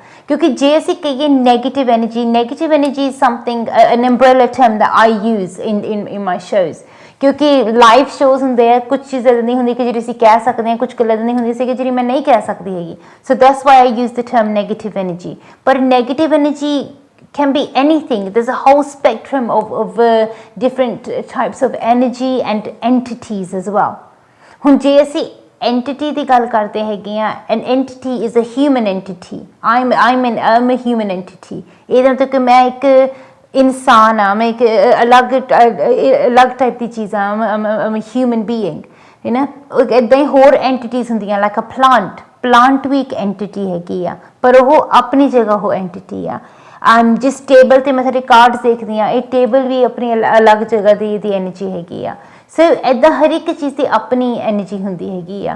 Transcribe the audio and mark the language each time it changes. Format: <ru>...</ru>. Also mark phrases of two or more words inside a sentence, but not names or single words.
<pa>ਕਿਉਂਕਿ ਜੇ ਅਸੀਂ ਕਹੀਏ</pa> <en>negative energy is something an umbrella term that I use in my shows.</en> <pa>ਕਿਉਂਕਿ</pa> <en>live shows</en> <pa>ਹੁੰਦੇ ਆ, ਕੁਛ ਚੀਜ਼ਾਂ ਇੱਦਾਂ ਦੀ ਹੁੰਦੀ ਕਿ ਜਿਹੜੀ ਅਸੀਂ ਕਹਿ ਸਕਦੇ ਹਾਂ, ਕੁਛ ਗੱਲਾਂ ਇੱਦਾਂ ਦੀ ਹੁੰਦੀ ਸੀ ਕਿ ਜਿਹੜੀ ਮੈਂ ਨਹੀਂ ਕਹਿ ਸਕਦੀ ਹੈਗੀ।</pa> <en>so that's why I use the term negative energy. ਪਰ negative energy can be anything. There's a whole spectrum of different types of energy and entities as well.</en> <pa>ਹੁਣ ਜੇ ਅਸੀਂ entity ਦੀ ਗੱਲ ਕਰਦੇ ਹੈਗੇ ਆ,</pa> <en>an entity is a human entity. I'm a human entity.</en> <pa>ਇਹਦਾ ਮਤਲਬ ਕਿ ਮੈਂ ਇੱਕ ਇਨਸਾਨ ਆ, ਮੈਂ ਇੱਕ ਅਲੱਗ ਟਾਈਪ ਦੀ ਚੀਜ਼ ਆ,</pa> <en>I'm a human being, you know।</en> <pa>ਇੱਦਾਂ ਹੀ ਹੋਰ ਐਂਟੀਟੀਜ਼ ਹੁੰਦੀਆਂ,</pa> <en>like a plant</en> <pa>ਵੀ ਇੱਕ ਐਂਟੀਟੀ ਹੈਗੀ ਆ, ਪਰ ਉਹ ਆਪਣੀ ਜਗ੍ਹਾ ਉਹ ਐਂਟੀਟੀ ਆ। ਜਿਸ ਟੇਬਲ 'ਤੇ ਮੈਂ ਤੁਹਾਡੇ ਕਾਰਡਸ ਦੇਖਦੀ ਹਾਂ, ਇਹ ਟੇਬਲ ਵੀ ਆਪਣੀ ਅਲੱਗ ਜਗ੍ਹਾ ਦੀ ਐਨਰਜੀ ਹੈਗੀ ਆ। ਸੋ ਇੱਦਾਂ ਹਰ ਇੱਕ ਚੀਜ਼ ਦੀ ਆਪਣੀ ਐਨਰਜੀ ਹੁੰਦੀ ਹੈਗੀ ਆ।</pa>